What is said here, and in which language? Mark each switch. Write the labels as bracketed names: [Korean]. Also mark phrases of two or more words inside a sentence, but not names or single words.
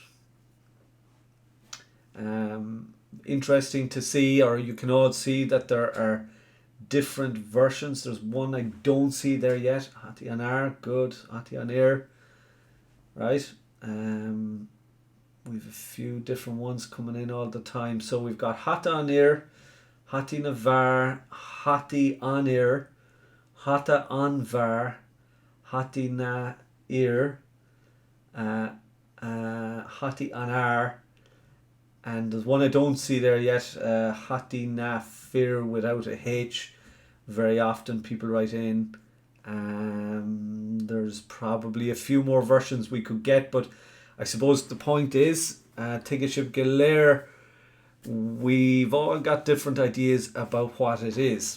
[English] Interesting to see, or you can all see that there are different versions. There's one I don't see there yet. Hati Anar, good. Hati Anir, right? We've a few different ones coming in all the time. So we've got Hata Anir, Hati Navar, Hati Anir, Hata Anvar, Hati Nair, Hati Anar, and there's one I don't see there yet, Hati Nafir without a H. Very often people write in. There's probably a few more versions we could get, but I suppose the point is, Tigashib Gilair, we've all got different ideas about what it is.